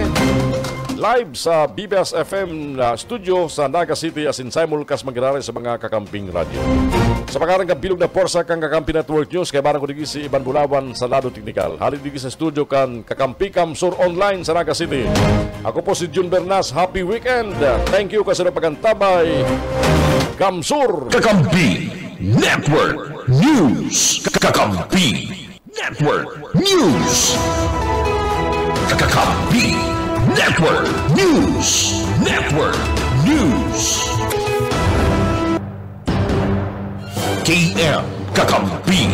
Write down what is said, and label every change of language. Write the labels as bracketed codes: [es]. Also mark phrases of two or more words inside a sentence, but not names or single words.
[bik] Live sa BBS FM studio sa Naga City asin simulcast magkirari sa mga kakamping radyo. Sa pangarang kabilog na porsa kang Kakampi Network News, kay barang ko digi si Iban Bulawan sa lado teknikal. Halid digi sa studio kan Kakampi Kamsur Online sa Naga City. Ako po si Jun Bernas. [en] Happy weekend. Thank you [bik] kasi na pagantabay. Kamsur Kakampi Network News. Kakampi Network News. Kakampi Network News. Network News. KM Kakampi.